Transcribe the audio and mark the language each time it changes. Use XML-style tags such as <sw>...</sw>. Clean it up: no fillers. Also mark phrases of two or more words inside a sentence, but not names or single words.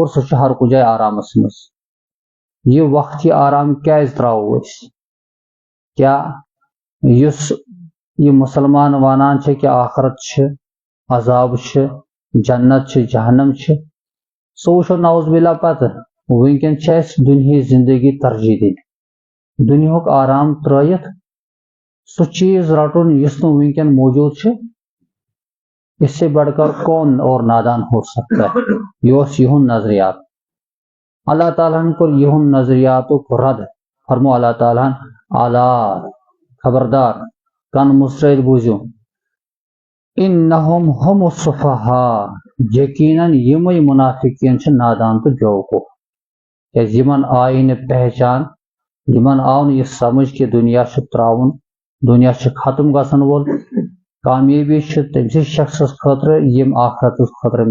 <ks>سُہ چھُ ہر کُنہِ جایہِ آرامس منٛز یہِ وقتی آرام کیازِ ترٛاوو أسۍ کیٛاہ یُس یہِ مُسلمان ونان چھِ کہِ آخرت چھِ عذاب چھِ جنت چھِ جہنم چھِ سُہ وٕچھو</ks> <ar>نعوذ باللہ</ar> <ks>پتہٕ وٕنکٮ۪ن چھِ اسہِ دُنہِچ زندگی ترجیح دِنۍ دُنیہُک آرام ترٲیِتھ سُہ چیٖز رٹُن یُس نہٕ وٕنکٮ۪ن موجوٗد چھُ</ks> <ur>اس سے بڑھ کر کون اور نادان ہو سکتا ہے</ur> <ks>یہ اوس یِہُنٛد نظریات اللہ تعالیٰ ہن کوٚر یِہُنٛد نظریاتُک رد فرمو اللہ تعالیٰ ہن اعلیٰ خبردار کن مُژرٲیِتھ بوٗزِو</ks> <ar>انہم هم السفہاء</ar> <ks>یقیناً یِمے منافقین چھِ نادان تہٕ بیوقوٗف کیازِ یِمن آیہِ نہٕ پہچان یِمن آو نہٕ یہِ سمجھ کہ دُنیا چھُ ترٛاوُن دُنیا چھُ ختم گژھن وول کامیٲبی چھِ تٔمسٕے شخصس خٲطرٕ یِم آخرتس</ks>